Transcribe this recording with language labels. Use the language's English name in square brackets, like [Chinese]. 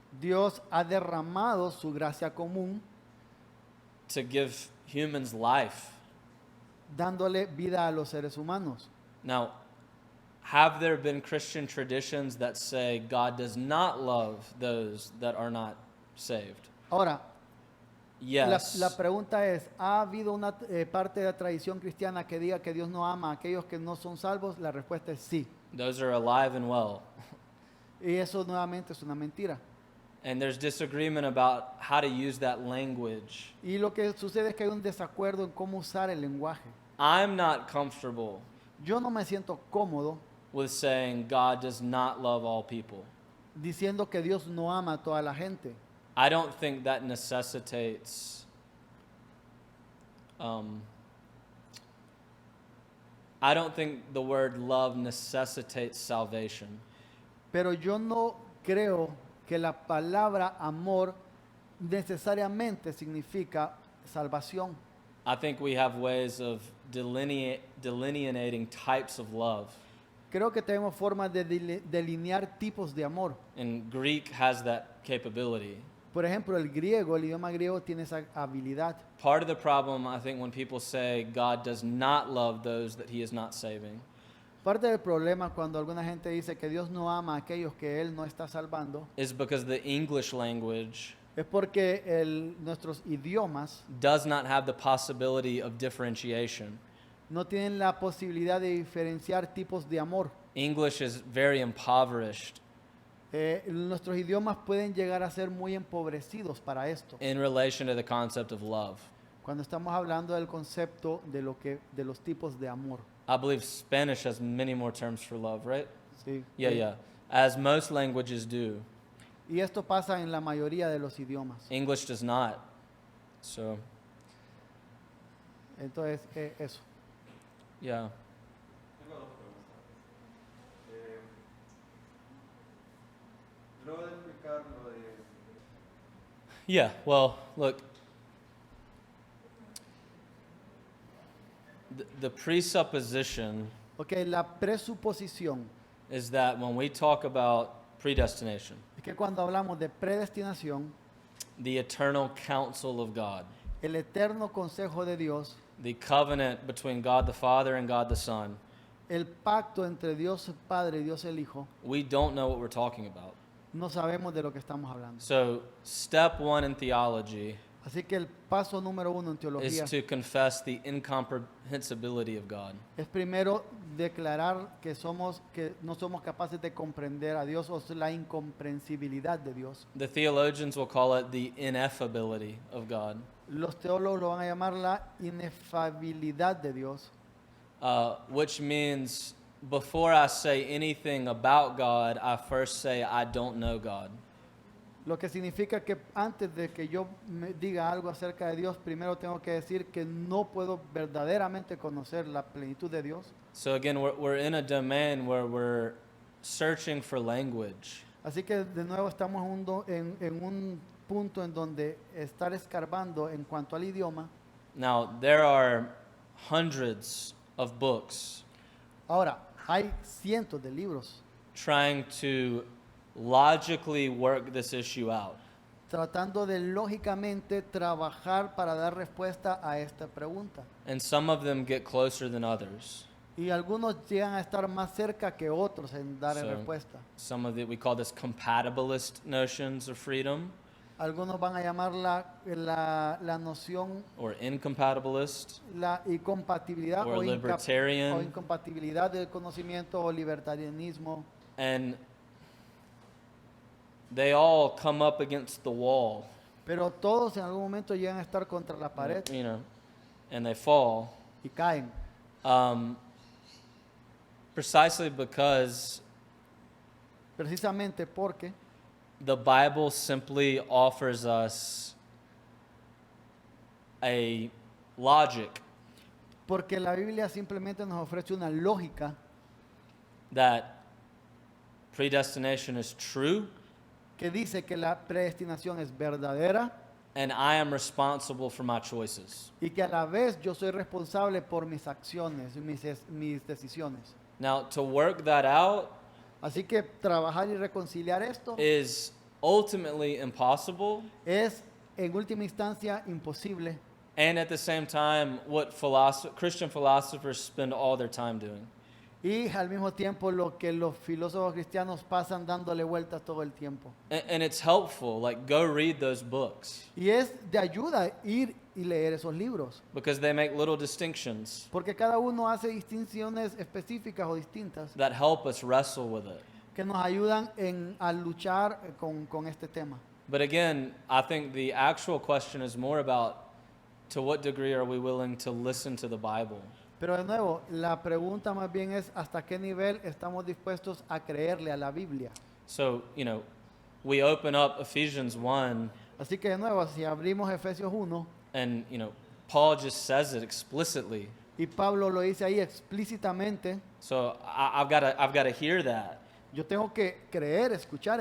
[Spanish] Dios ha derramado su gracia común. [English] to give humans life. [Spanish] dándole vida a los seres humanos. [English] Now, have there been Christian traditions that say God does not love those that are not saved? [Spanish] Ahora, [English] Yes. [Spanish] la pregunta es, ¿ha habido una parte de la tradición cristiana que diga que Dios no ama a aquellos que no son salvos? La respuesta es sí. [English] Those are alive and well. [Spanish] Y eso nuevamente es una mentira. [English] And there's disagreement about how to use that language. [Spanish] Y lo que sucede es que hay un desacuerdo en cómo usar el lenguaje. [English] I'm not comfortable [Spanish] Yo no me siento cómodo [English] with saying God does not love all people. [Spanish] diciendo que Dios no ama a toda la gente. [English] I don't think that necessitates I don't think the word love necessitates salvation. [Spanish] Pero yo no creo que la palabra amor necesariamente significa salvación. [English] I think we have ways of delineating types of love. [Spanish] Creo que tenemos formas de delinear tipos de amor. [English] And Greek has that capability. [Spanish] Por ejemplo, el idioma griego tiene esa habilidad. [English] Part of the problem, I think, when people say God does not love those that he is not saving, [Spanish] Parte del problema cuando alguna gente dice que Dios no ama a aquellos que Él no está salvando [English] is because the English language [Spanish] es porque nuestros idiomas [English] does not have the possibility of differentiation. [Spanish] no tienen la posibilidad de diferenciar tipos de amor. [English] English is very impoverished [Spanish] Nuestros idiomas pueden llegar a ser muy empobrecidos para esto. [English] in relation to the concept of love. [Spanish] Cuando estamos hablando del concepto de los tipos de amor. [English] I believe Spanish has many more terms for love, right? [Spanish] ¿Sí? [English] Yeah. As most languages do. [Spanish] Y esto pasa en la mayoría de los idiomas. [English] English does not. So, [Spanish] Entonces, eso. [English] yeah. [Spanish] Tengo dos preguntas. ¿Tú no vas a explicar lo de [English] Yeah, well, look. The presupposition [Spanish] Ok, la presuposición [English] is that when we talk about predestination, [Spanish] es que cuando hablamos de predestinación, [English] the eternal counsel of God, [Spanish] el eterno consejo de Dios, [English] the covenant between God the Father and God the Son, [Spanish] el pacto entre Dios el Padre y Dios el Hijo, [English] we don't know what we're talking about. [Spanish] no sabemos de lo que estamos hablando. [English] So, step one in theology [Spanish] Así que el paso número 1 en [English] is [Spanish] teología [English] to confess the incomprehensibility of God. [Spanish] es primero declarar que no somos capaces de comprender a Dios o la incomprensibilidad de Dios. [English] The theologians will call it the ineffability of God, [Spanish] Los teólogos lo van a llamar la inefabilidad de Dios, [English] which means before I say anything about God, I first say I don't know God. [Spanish] lo que significa que antes de que yo me diga algo acerca de Dios, primero tengo que decir que no puedo verdaderamente conocer la plenitud de Dios. [English] So again, we're in a domain where we're searching for language. [Spanish] Así que de nuevo estamos en un punto en donde estar escarbando en cuanto al idioma. [English] Now, there are hundreds of books [Spanish] Ahora, hay cientos de libros [English] trying to logically work this issue out. [Spanish] tratando de lógicamente trabajar para dar respuesta a esta pregunta. [English] And some of them get closer than others. [Spanish] Y algunos llegan a estar más cerca que otros en dar [English] So- [Spanish] respuesta. [English] Some of it, we call this compatibilist notions of freedom, [Spanish] Algunos van a llamar la noción, [English] or incompatibilist, [Spanish] la incompatibilidad [English] or [Spanish] o [English] libertarian. [Spanish] incompatibilidad del conocimiento o libertarianismo. [English] And they all come up against the wall, [Spanish] Pero todos en algún momento llegan a estar contra la pared [English] you know, and they fall. [Spanish] y caen. [English] Precisely because [Spanish] Precisamente porque [English] the Bible simply offers us a logic [Spanish] la Biblia simplemente nos ofrece una lógica [English] that predestination is true [Spanish] que dice que la predestinación es verdadera [English] and I am responsible for my choices. [Spanish] y que a la vez yo soy responsable por mis acciones, mis decisiones. [English] Now, to work that out [Spanish] Así que trabajar y reconciliar esto [English] is ultimately impossible [Spanish] es en última instancia imposible [English] and at the same time, what Christian philosophers spend all their time doing. [Spanish] Y al mismo tiempo lo que los filósofos cristianos pasan dándole vueltas todo el tiempo. [English] And it's helpful, like go read those books [Spanish] Y es de ayuda ir y leer esos libros, [English] because they make little distinctions [Spanish] porque cada uno hace distinciones específicas o distintas [English] that help us wrestle with it. [Spanish] que nos ayudan a luchar con este tema. [English] But again, I think the actual question is more about to what degree are we willing to listen to the Bible? [Spanish] Pero de nuevo, la pregunta más bien es hasta qué nivel estamos dispuestos a creerle a la Biblia. [English] So, we open up Ephesians 1 [Spanish] Así que de nuevo, si abrimos Efesios 1 [English] and, Paul just says it explicitly. [Spanish] y Pablo lo dice ahí explícitamente, [English] So I've got to hear that. [Spanish] yo tengo que creer, escuchar